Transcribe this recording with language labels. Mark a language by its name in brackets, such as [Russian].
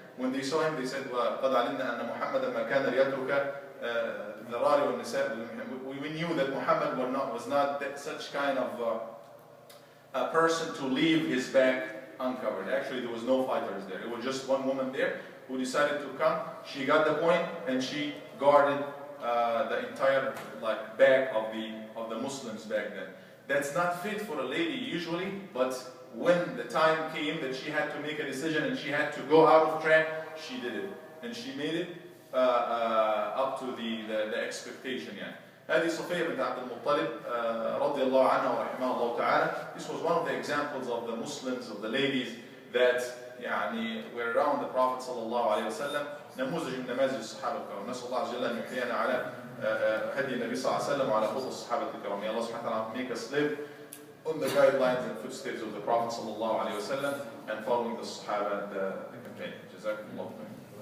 [English] When they saw him, they said, [Arabic] وَقَدْ عَلِمْنَا أَنَّ مُحَمَّدًا مَا كَانَ لِيَتْرُكَ الذَّرَارِ وَالنِّسَاءِ. [English] We knew that Muhammad was not such kind of a person to leave his back uncovered. Actually, there was no fighters there. It was just one woman there who decided to come. She got the point, and she guarded the entire back of the Muslims back then. That's not fit for a lady usually, but when the time came that she had to make a decision and she had to go out of track, she did it, and she made it up to the expectation. [Arabic] هذه صفية بنت عبد المطلب رضي الله عنها ورحمها الله تعالى. [English] This was one of the examples of the Muslims, of the ladies that were around the Prophet صلى الله عليه وسلم. [Arabic] نموذج من نماذج الصحابة الكرام. نسأل الله عز وجل أن يحيينا على هدي النبي صلى الله عليه وسلم وعلى خطى الصحابة الكرام. [English] May Allah subhanahu wa ta'ala make us live on the guidelines and footsteps of the Prophet صلى الله عليه وسلم and following the Sahaba and the companions. [Arabic] جزاكم الله خيرا.